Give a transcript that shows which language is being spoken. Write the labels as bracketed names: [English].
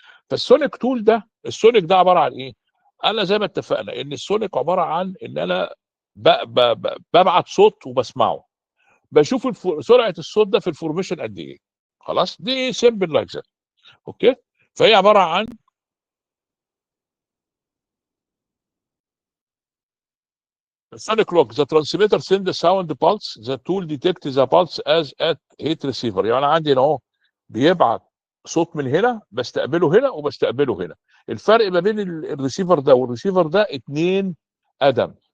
[Arabic] فالسونيك تول ده، السونيك ده عباره عن ايه؟ انا زي ما اتفقنا ان السونيك عباره عن ان انا ببعت صوت وبسمعه، بشوف سرعه الصوت ده في الفورميشن قد ايه. خلاص، دي سيمبل لايك ذات. اوكي، فهي عباره عن sonic clock. [English] The transmitter send the sound pulse. The tool detect the pulse as at heat receiver. [Arabic] يعني انا عندي هنا اهو بيبعت صوت من هنا، بستقبله هنا وبستقبله هنا. الفرق ما بين الريسيفر ده والريسيفر ده 2 قدم.